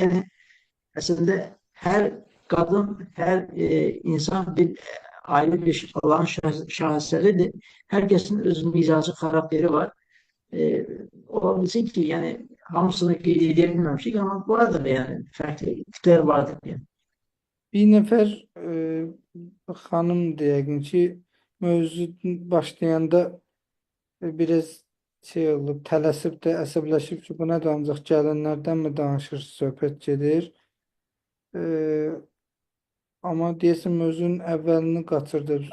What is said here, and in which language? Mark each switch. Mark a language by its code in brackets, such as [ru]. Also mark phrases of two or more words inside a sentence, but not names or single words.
[tr] Yani aslında her kadın, her insan bir ayrı bir olan şaheseridir. Herkesin öz mizacı karakteri var. Olabilsin ki yani hamısını diyebilmemiştik ama vardır yani farklı tipler vardır yani. [az] bir nəfər xanım deyəkin ki, mövzu başlayanda biraz şey olub, tələsib də, əsəbləşib ki, buna da ancaq gəlinlərdən mi danışır, söhbət gedir. Amma deyəsən mövzunun əvvəlini qaçırdır.